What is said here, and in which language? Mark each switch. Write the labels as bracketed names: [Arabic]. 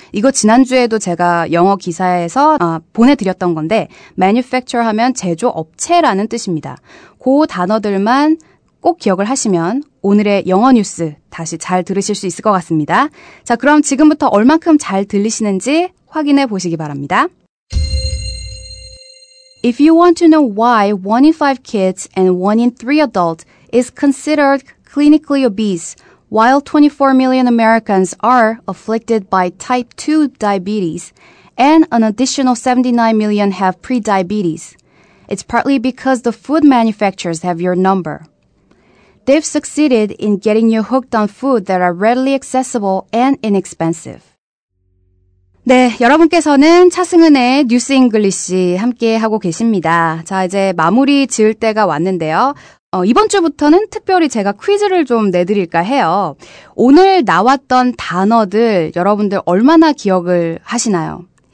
[Korean] 이거 지난주에도 제가 영어 기사에서 보내드렸던 건데 manufacture 하면 제조업체라는 뜻입니다. 그 단어들만 꼭 기억을 하시면 오늘의 영어 뉴스 다시 잘 들으실 수 있을 것 같습니다. 자, 그럼 지금부터 얼만큼 잘 들리시는지 확인해 보시기 바랍니다. [English] If you want to know why 1 in 5 kids and 1 in 3 adults is considered clinically obese, while 24 million Americans are afflicted by type 2 diabetes, and an additional 79 million have prediabetes, it's partly because the food manufacturers have your number. They've succeeded in getting you hooked on food that are readily accessible and inexpensive. [Korean] 네, 여러분께서는 차승은의 뉴스 잉글리시 함께 하고 계십니다. 자, 이제 마무리 지을 때가 왔는데요. 이번 주부터는 특별히 제가 퀴즈를 좀 내드릴까 해요. 오늘 나왔던 단어들 여러분들 얼마나 기억을 하시나요?